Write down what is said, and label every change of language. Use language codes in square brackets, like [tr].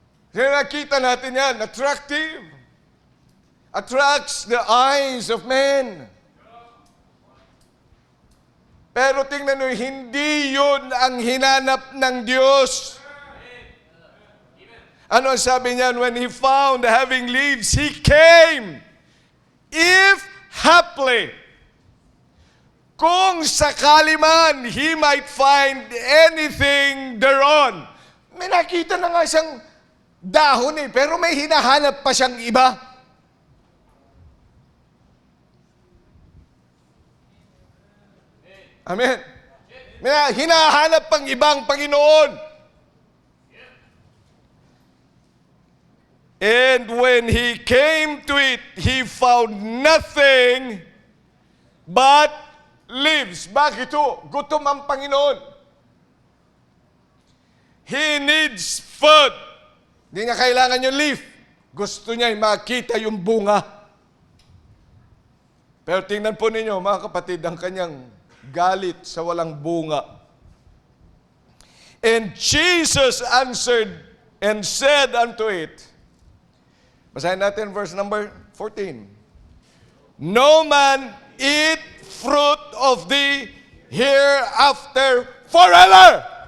[tl] Kaya nakita natin yan, [en] attractive. Attracts the eyes of men. [tl] Pero tingnan nyo, hindi yun ang hinanap ng Diyos. Ano ang sabi niyan? [en] When He found having leaves, He came. If haply, [tl] kung sakali man, [en] He might find anything thereon. [tl] May nakita na nga siyang dahon pero may hinahanap pa siyang iba. Amen. May hinahanap pang ibang Panginoon. [en] And when He came to it, He found nothing but leaves. [tl] Bakit ito? Gutom ang Panginoon. [en] He needs food. [tl] Hindi niya kailangan yung leaf. Gusto niya makita yung bunga. Pero tingnan po ninyo, mga kapatid, ang kanyang galit sa walang bunga. [en] And Jesus answered and said unto it, [tl] basahin natin [en] verse number 14. No man eat fruit of thee hereafter forever.